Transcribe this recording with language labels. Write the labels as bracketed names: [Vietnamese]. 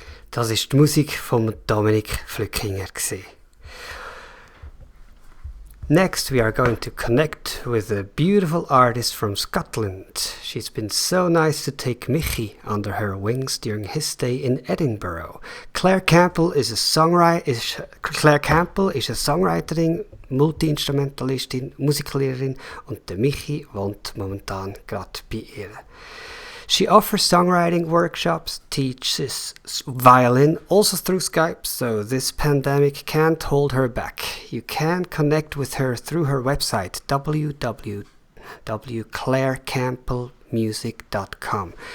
[German] Das ist die Musik von Dominik Flückiger. [English] Next, we are going to connect with a beautiful artist from Scotland. She's been so nice to take Michi under her wings during his stay in Edinburgh. [German] Claire Campbell is a Songwriterin, Multi-Instrumentalistin, Musiklehrerin und der Michi wohnt momentan gerade bei ihr. [English] She offers songwriting workshops, teaches violin, also through Skype, so this pandemic can't hold her back. You can connect with her through her website, www.clairecampbellmusic.com.